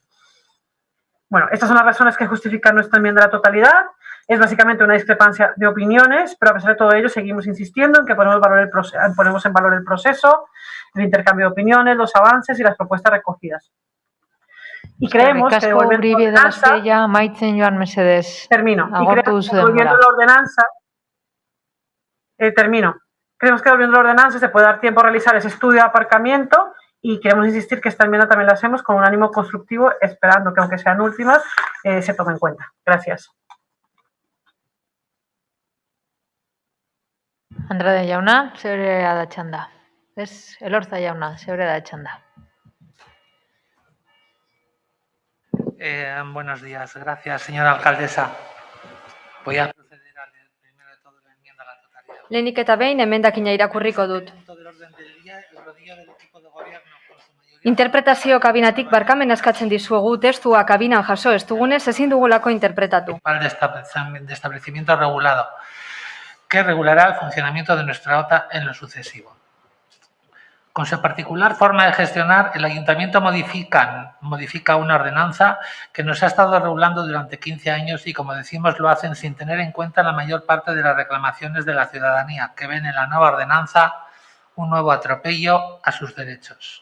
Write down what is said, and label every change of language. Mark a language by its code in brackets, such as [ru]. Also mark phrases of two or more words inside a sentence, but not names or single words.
[es] Bueno, estas son las razones que justifican nuestra enmienda a la totalidad. Es básicamente una discrepancia de opiniones, pero a pesar de todo ello seguimos insistiendo en que ponemos en valor el proceso, el intercambio de opiniones, los avances y las propuestas recogidas. Y creemos que devolviendo la ordenanza... [eu] Maitzen joan mesedez. [es] Termino. Y [eu] Agortu [es] creemos [eu] duzu [es] que devolviendo [eu] denbora. [es] la ordenanza... termino. Creemos que devolviendo la ordenanza se puede dar tiempo a realizar ese estudio de aparcamiento y queremos insistir que esta enmienda también la hacemos con un ánimo constructivo, esperando que, aunque sean últimas, se tome en cuenta. Gracias. [eu] Andrade jauna, zeurea da txanda. Ez, Elorza jauna, zeurea da txanda. [es] Buenos días. Gracias, señora alcaldesa. Voy a proceder a leer primero de todo la enmienda a la totalidad. [eu] Lehenik eta behin emendakina irakurriko dut. Interpretazio kabinatik barkamena eskatzen dizuegu testua kabinan jaso ez dugunez ezin dugulako interpretatu. [es] De establecimiento regulado, que regulará el funcionamiento de nuestra OTA en lo sucesivo. Con su particular forma de gestionar, el Ayuntamiento modifica una ordenanza que nos ha estado regulando durante 15 años y, como decimos, lo hacen sin tener en cuenta la mayor parte de las reclamaciones de la ciudadanía, que ven en la nueva ordenanza un nuevo atropello a sus derechos.